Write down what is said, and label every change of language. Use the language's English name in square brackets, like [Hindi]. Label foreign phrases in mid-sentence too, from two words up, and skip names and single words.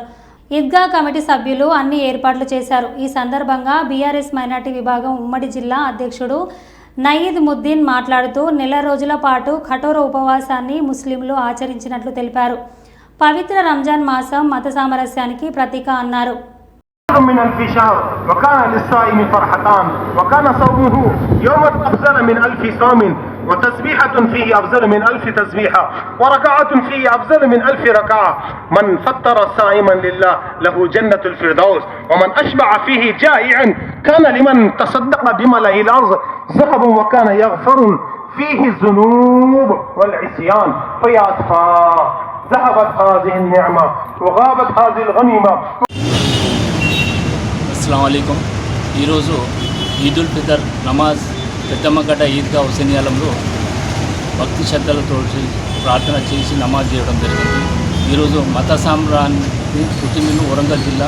[Telugu] ఈద్గా కమిటీ సభ్యులు అన్ని ఏర్పాట్లు చేశారు. ఈ సందర్భంగా బీఆర్ఎస్ మైనార్టీ విభాగం ఉమ్మడి జిల్లా అధ్యక్షుడు నయీద్ ముద్దీన్ మాట్లాడుతూ నెల రోజుల పాటు కఠోర ఉపవాసాన్ని ముస్లింలు ఆచరించినట్లు తెలిపారు. పవిత్ర రంజాన్ మాసం మత సామరస్యానికి ప్రతీక అన్నారు. [Arabic] من ألف شهر وكان للصائم فرحتان وكان صومه يوما أفضل من 1000 صوم وتسبيحة فيه أفضل من 1000 تسبيحة وركعة فيه أفضل من 1000 ركعة من فطر صائما لله له جنة الفردوس ومن أشبع فيه جائعا كان لمن تصدق بملئ الأرض ذهب وكان يغفر فيه الذنوب والعصيان فيا ذهبت هذه النعمة وغابت هذه الغنيمة. السلام عليكم. [Telugu] ఈరోజు ఈదుల్ ఫితర్ నమాజ్ పెద్దమ్మగడ్డ ఈద్గా హుసేనియాలంలో భక్తి శ్రద్ధలతో ప్రార్థన చేసి నమాజ్ చేయడం జరిగింది. ఈరోజు మత సామ్రాన్ని పుట్టినిల్లు వరంగల్ జిల్లా.